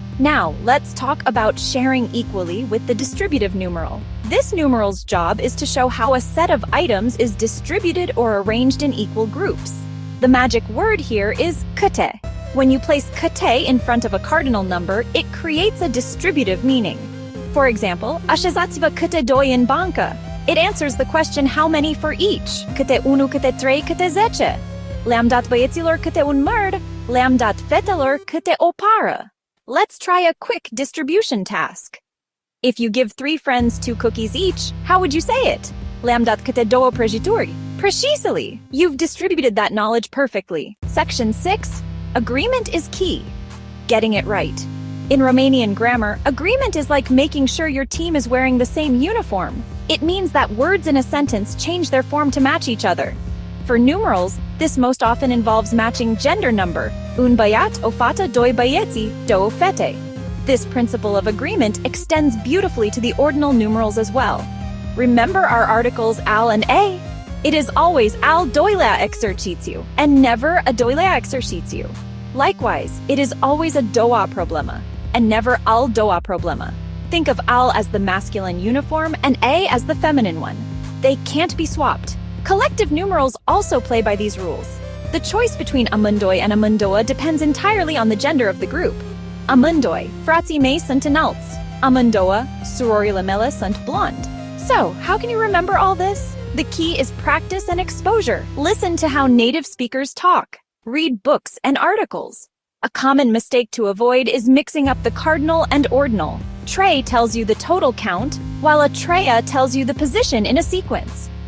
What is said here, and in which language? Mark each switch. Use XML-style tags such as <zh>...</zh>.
<en>Now, let's talk about sharing equally with the distributive numeral. This numeral's job is to show how a set of items is distributed or arranged in equal groups. The magic word here is câte. When you place câte in front of a cardinal number, it creates a distributive meaning. For example,</en> <ro>așezați-vă câte doi în bancă.</ro> <en>It answers the question how many for each.</en> <ro>Câte unu, câte trei, câte zece. Le-am dat băieților câte un măr, le-am dat fetelor câte o pară.</ro> <en>Let's try a quick distribution task. If you give 3 friends 2 cookies each, how would you say it?</en> <ro>Le-am dat câte două prăjituri.</ro> <en>Precisely! You've distributed that knowledge perfectly. Section 6, agreement is key. Getting it right. In Romanian grammar, agreement is like making sure your team is wearing the same uniform. It means that words in a sentence change their form to match each other. For numerals, this most often involves matching gender number,</en> <ro>un băiat, o fată, doi băieți, două fete.</ro> <en>This principle of agreement extends beautifully to the ordinal numerals as well. Remember our articles al and a? It is always</en> <ro>al doilea exercițiu,</ro> <en>and never</en> <ro>a doilea exercițiu.</ro> <en>Likewise, it is always</en> <ro>a doua problemă,</ro> <en>and never</en> <ro>al doua problemă.</ro> <en>Think of al as the masculine uniform and a as the feminine one. They can't be swapped. Collective numerals also play by these rules. The choice between amândoi and amândouă depends entirely on the gender of the group.</en> <ro>Amândoi, frații mei sunt înalți. Amândouă, surorile mele sunt blonde.</ro> <en>So, how can you remember all this? The key is practice and exposure. Listen to how native speakers talk. Read books and articles. A common mistake to avoid is mixing up the cardinal and ordinal. Tre tells you the total count, while</en> <ro>a treia</ro> <en>tells you the position in a sequence.</en>